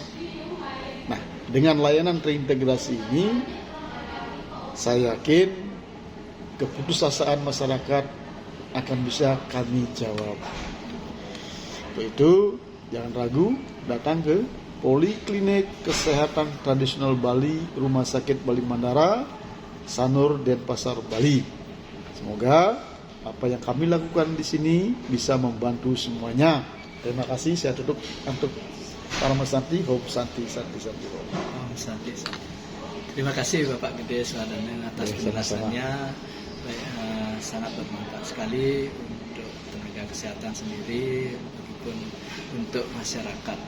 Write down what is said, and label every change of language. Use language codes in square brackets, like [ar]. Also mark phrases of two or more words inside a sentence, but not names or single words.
[id] Nah, dengan layanan terintegrasi ini, saya yakin keputusasaan masyarakat akan bisa kami jawab. Untuk itu, jangan ragu datang ke Poliklinik Kesehatan Tradisional Bali, Rumah Sakit Bali Mandara, Sanur, Denpasar, Bali. Semoga apa yang kami lakukan di sini bisa membantu semuanya. Terima kasih. Saya tutup untuk Parama Santi, [sa] ॐ शान्ति शान्ति शान्ति ॐ. [id] Santi. Terima kasih Bapak Gede Swadana atas penjelasannya. Sangat bermanfaat sekali untuk tenaga kesehatan sendiri maupun untuk masyarakat.